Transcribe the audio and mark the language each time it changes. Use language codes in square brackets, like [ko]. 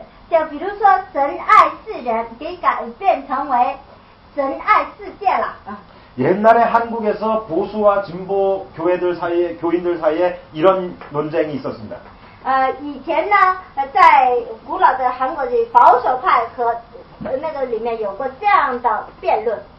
[zh] 就比如说神爱世人，给改变成为神爱世界了。 [ko] 옛날에 한국에서 보수와 진보 교회들 사이에, 교인들 사이에 이런 논쟁이 있었습니다. [zh] 以前呢，在古老的韩国的保守派和那个里面有过这样的辩论。